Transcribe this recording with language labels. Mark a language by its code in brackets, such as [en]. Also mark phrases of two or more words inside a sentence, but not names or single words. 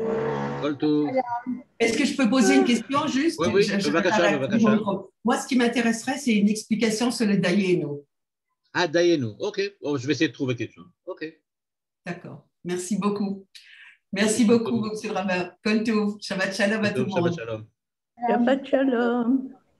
[fr] Est-ce que je peux poser une question juste? Oui, Moi, ce qui m'intéresserait, c'est une explication sur le Dayenu. Ah, Dayenu, ok. Oh, je vais essayer de trouver quelque chose. Ok. D'accord. Merci beaucoup. Merci beaucoup, monsieur le Rabbin. [he] כל טוב. שבת שלום [fr] à tout le monde. [he] שבת שלום. שבת שלום.